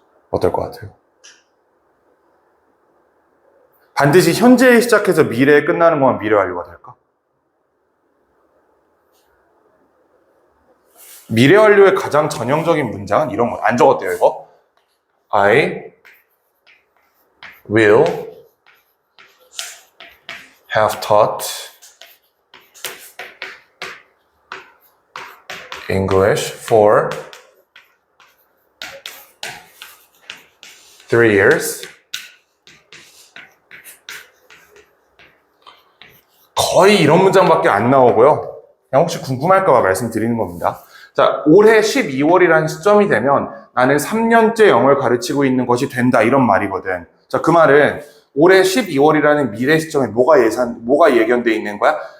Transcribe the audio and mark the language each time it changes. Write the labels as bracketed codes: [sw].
[ko] 어떨 것 같아요? 반드시 현재에 시작해서 미래에 끝나는 것만 미래 완료가 될까? 미래 완료의 가장 전형적인 문장은 이런 거. 안 적었대요, 이거. [en] I will have taught English for 3 years. [ko] 거의 이런 문장밖에 안 나오고요. 그냥 혹시 궁금할까 봐 말씀드리는 겁니다. 자, 올해 12월이라는 시점이 되면 나는 3년째 영어를 가르치고 있는 것이 된다, 이런 말이거든. 자, 그 말은 올해 12월이라는 미래 시점에 뭐가 예견돼 있는 거야?